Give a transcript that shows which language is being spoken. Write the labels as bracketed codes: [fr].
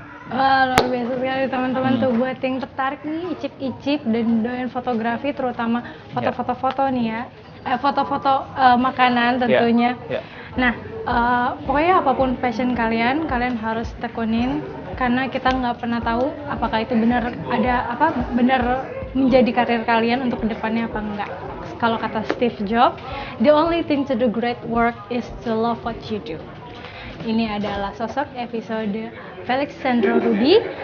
[id] Wah, luar biasa sekali teman-teman tuh, buat yang tertarik nih icip-icip dan doyan fotografi, terutama foto-foto nih ya, foto-foto makanan tentunya. Nah, pokoknya apapun passion kalian harus tekunin, karena kita nggak pernah tahu apakah itu benar benar menjadi karir kalian untuk kedepannya apa enggak. Kalau kata [en] Steve Jobs, the only thing to do great work is to love what you do. [id] Ini adalah sosok episode Felix Sandro Ruby.